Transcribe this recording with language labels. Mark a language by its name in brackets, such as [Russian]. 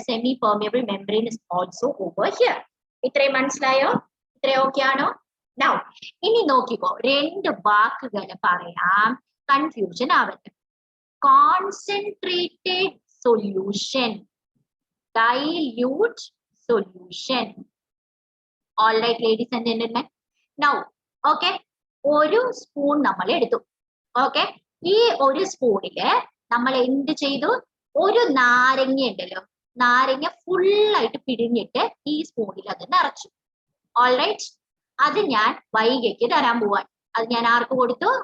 [English] Semi permeable membrane is also over here. [Malayalam] ഇത്രയും മനസ്സിലായോ? ഇത്രയും ഓക്കെ ആണോ? Now ഇനി നോക്കിക്കോ, രണ്ട് വാക്കുകൾ പറയാം, കൺഫ്യൂഷൻ ആവട്ടെ. [English] Concentrated solution, dilute solution. All right, ladies and gentlemen. Now, okay, [Malayalam] ഒരു സ്പൂൺ നമ്മൾ എടുത്തു. ഓക്കെ, ഈ ഒരു സ്പൂണില് നമ്മൾ എന്ത് ചെയ്തു? ഒരു നാരങ്ങ ഉണ്ടല്ലോ, നാരങ്ങ ഫുള്ളായിട്ട് പിഴിഞ്ഞിട്ട് ഈ സ്പൂണിൽ അത് നിറച്ചു. [English] all right, [Malayalam] അത് ഞാൻ വൈകയ്ക്ക് തരാൻ പോവാൻ. അത് ഞാൻ ആർക്ക് കൊടുത്തു?